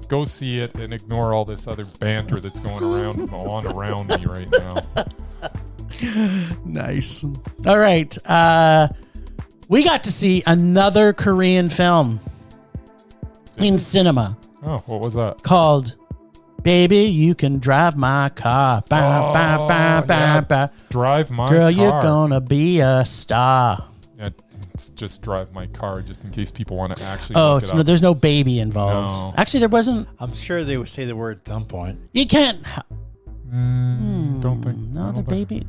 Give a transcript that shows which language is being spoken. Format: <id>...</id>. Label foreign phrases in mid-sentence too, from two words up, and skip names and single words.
<en>Go see it and ignore all this other banter that's going around me right now. Nice. All right. We got to see another Korean film in cinema Oh, what was that? called Baby, You Can Drive My Car. Ba, ba, ba, ba, yeah. ba. Drive my Girl, car. you're gonna be a star. Yeah, it's just drive my car, just in case people want to actually. Oh, look it so no, up. there's no baby involved. No. Actually, there wasn't. I'm sure they would say the word at some point. You can't. Don't think. No, I the don't baby. think-</en>